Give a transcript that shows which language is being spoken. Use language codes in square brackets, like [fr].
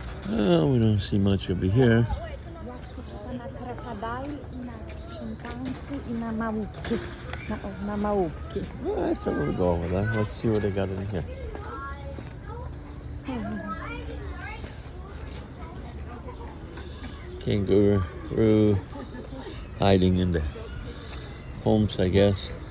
[en] Oh, we don't see much over here. [pl] Ja chcę tylko na krokodyli i na szympansy i na małpki. Na małpki. [en] Alright, so we'll go over there. Let's see what they got in here. Kangaroo hiding in the homes, I guess.